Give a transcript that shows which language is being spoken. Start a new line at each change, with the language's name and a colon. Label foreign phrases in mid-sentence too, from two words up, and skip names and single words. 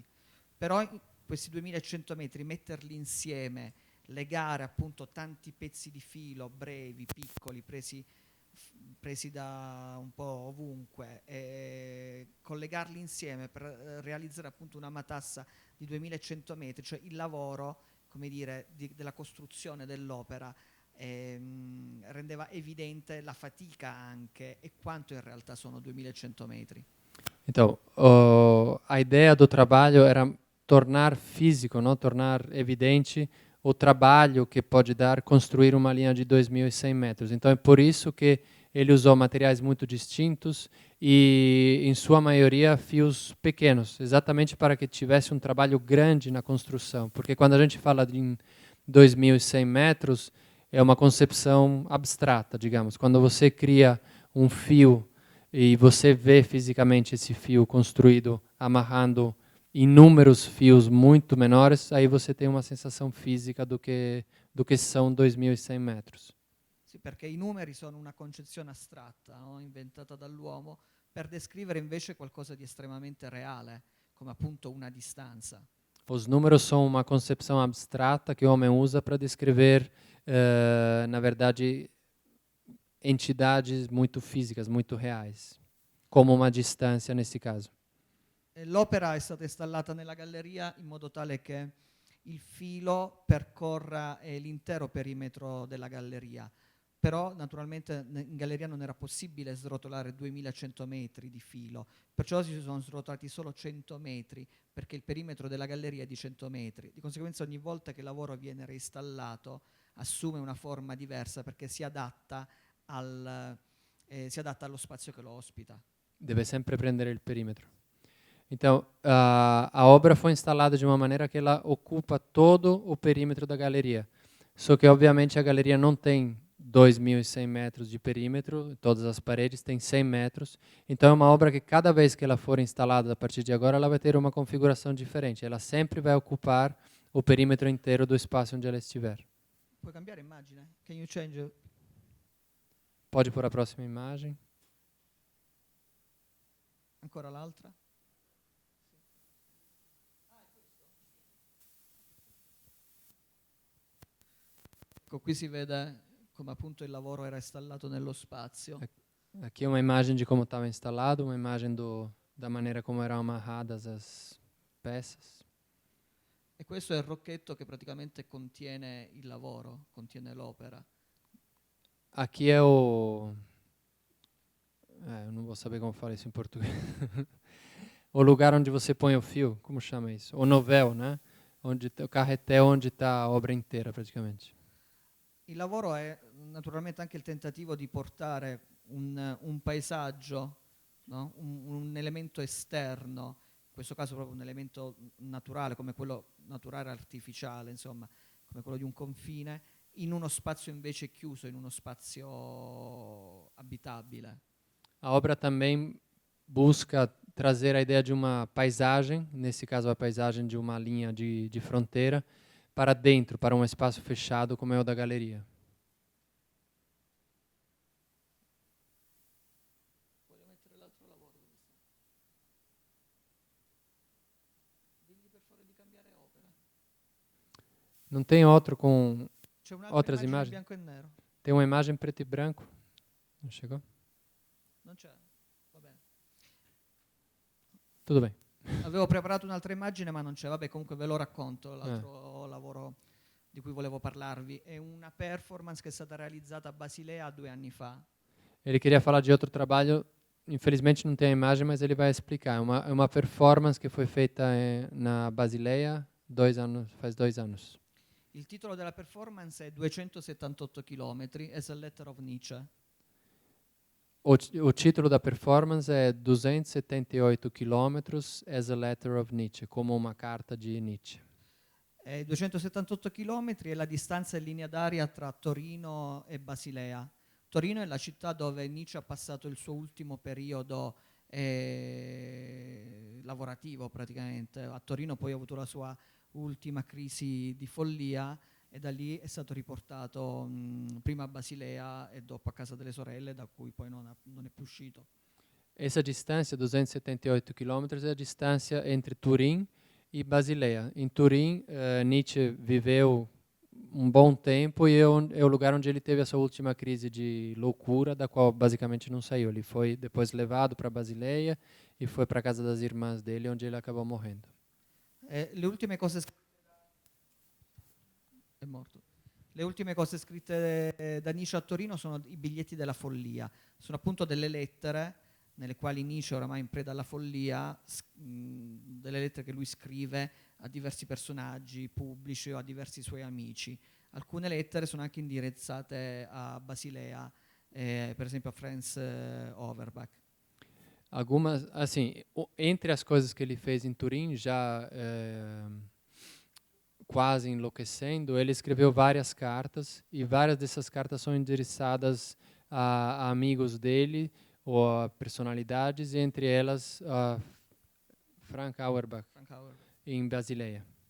Italian: Però questi 2100 metri, metterli insieme, legare appunto tanti pezzi di filo brevi, piccoli, presi da un po' ovunque, e collegarli insieme per realizzare appunto una matassa di 2100 metri, cioè il lavoro, come dire, della costruzione dell'opera, rendeva evidente la fatica anche e quanto in realtà sono 2100 metri.
Portuguese: Então, a ideia do trabalho era tornar físico, não? Tornar evidente o trabalho que pode dar construir uma linha de 2.100 metros. Então, é por isso que ele usou materiais muito distintos e, em sua maioria, fios pequenos, exatamente para que tivesse um trabalho grande na construção. Porque quando a gente fala de 2.100 metros, é uma concepção abstrata, digamos. Quando você cria um fio e você vê fisicamente esse fio construído amarrando inúmeros fios muito menores, aí você tem uma sensação física do que são 2.100 metros.
Italian: Sì, perché i numeri sono una concezione astratta, no? Inventata dall'uomo, per descrivere invece qualcosa di estremamente reale, come appunto una distanza.
Portuguese: Os números são uma concepção abstrata que o homem usa para descrever, na verdade, entidades muito físicas, muito reais, como uma distância nesse caso.
Italian: L'opera è stata installata nella galleria in modo tale che il filo percorra l'intero perimetro della galleria. Però naturalmente in galleria non era possibile srotolare 2100 metri di filo, perciò si sono srotolati solo 100 metri, perché il perimetro della galleria è di 100 metri. Di conseguenza ogni volta che il lavoro viene reinstallato assume una forma diversa perché si adatta allo spazio che lo ospita. Deve sempre prendere il perimetro.
Portuguese: Então, a obra foi instalada de uma maneira que ela ocupa todo o perímetro da galeria. Só que, obviamente, a galeria não tem 2.100 metros de perímetro, todas as paredes têm 100 metros. Então, é uma obra que cada vez que ela for instalada a partir de agora, ela vai ter uma configuração diferente. Ela sempre vai ocupar o perímetro inteiro do espaço onde ela estiver.
Italian: Puoi cambiare immagine?
English: Can you change?
Portuguese: Pode pôr a próxima imagem.
Italian: Ancora l'altra? Ecco, qui si vede come appunto il lavoro era installato nello spazio.
Portuguese: Aqui é uma imagem de como estava instalado, uma imagem da maneira como eram amarradas as peças.
Italian: E questo è il rocchetto che praticamente contiene il lavoro, contiene l'opera.
Portuguese: Aqui é o... eu não vou saber como fala isso em português. O lugar onde você põe o fio, como chama isso? O novel, né? O carretel onde está a obra inteira, praticamente.
Italian: Il lavoro è naturalmente anche il tentativo di portare un paesaggio, no? un elemento esterno, in questo caso proprio un elemento naturale, come quello naturale artificiale, insomma, come quello di un confine, in uno spazio invece chiuso, in uno spazio abitabile.
Portuguese: A obra também busca trazer a ideia de uma paisagem, nesse caso a paisagem de uma linha de fronteira, para dentro, para um espaço fechado como é o da galeria.
Italian: Voglio mettere l'altro lavoro. Digli per favore di cambiare opera.
Portuguese: Não tem outro com
Italian: C'è un'altra
Portuguese: outras
Italian: immagine in
Portuguese: imagens?
Italian: bianco e nero.
Portuguese: Tem uma imagem preto e branco? Não chegou?
Italian: Non c'è? Va bene.
Portuguese: Tudo bem.
Italian: Avevo preparato un'altra immagine ma non c'è. Vabbè, comunque ve lo racconto, l'altro lavoro di cui volevo parlarvi. È una performance che è stata realizzata a Basilea 2 anni fa.
Portuguese: Ele queria falar de outro trabalho, infelizmente não tem a imagem, mas ele vai explicar. É uma performance que foi feita na Basileia faz 2 anos.
Italian: Il titolo della performance è 278 km,
English: as a letter of Nietzsche.
Portuguese: O título da performance é 278 quilômetros
English: as a letter of Nietzsche,
Portuguese: como uma carta de Nietzsche.
Italian: 278 km è la distanza in linea d'aria tra Torino e Basilea. Torino è la città dove Nietzsche ha passato il suo ultimo periodo lavorativo praticamente. A Torino poi ha avuto la sua ultima crisi di follia e da lì è stato riportato prima a Basilea e dopo a casa delle sorelle, da cui poi non è più uscito.
Portuguese: Essa distância, 278 quilômetros, é a distância entre Turim e Basileia. Em Turim, Nietzsche viveu um bom tempo e é o lugar onde ele teve a sua última crise de loucura, da qual basicamente não saiu. Ele foi depois levado para Basileia e foi para a casa das irmãs dele, onde ele acabou morrendo.
Italian: Le ultime cose è morto. Le ultime cose scritte da Nietzsche a Torino sono i biglietti della follia. Sono appunto delle lettere nelle quali Nietzsche, oramai in preda alla follia, delle lettere che lui scrive a diversi personaggi pubblici o a diversi suoi amici. Alcune lettere sono anche indirizzate a Basilea, per esempio a Franz Overbeck.
Portuguese: Algumas, assim, entre as coisas que ele fez em Turim, já quase enlouquecendo, ele escreveu várias cartas e várias dessas cartas são endereçadas a amigos dele ou a personalidades, entre elas Frank Auerbach in Basileia.